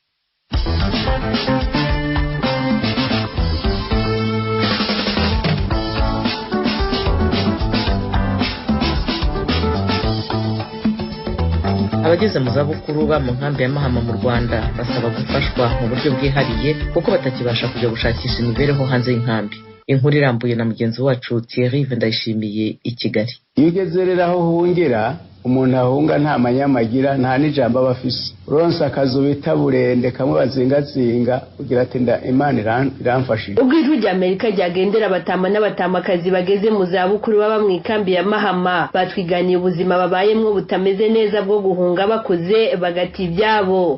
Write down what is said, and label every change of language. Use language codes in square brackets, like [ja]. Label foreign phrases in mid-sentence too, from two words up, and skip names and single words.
[rw] Abageze mu zabukuru ba mu nkambi ya Mahama mu Rwanda basaba gufashwa mu buryo bwihariye kuko batakibasha kujya gushakisha imibereho hanze y'inkambi. Inkuru irambuye na mugenzi wacu Thierry Ndayishimiye i Kigali. [rn] Iyo ugeze rero aho uhungira, umuntu ahunga nta manyamagira, nta n'ijambo aba afise. Uronse akazu bita burende kamwe bazingazinga ugira ati Imana iramfashije. Ubwo ijwi rya Amerika ryagendera abatama n'abatamakazi bageze mu zabukuru baba mu ikambi ya Mahama batwiganiye ubuzima babayemwo butameze neza bwo guhunga bakoze bagati ibyabo.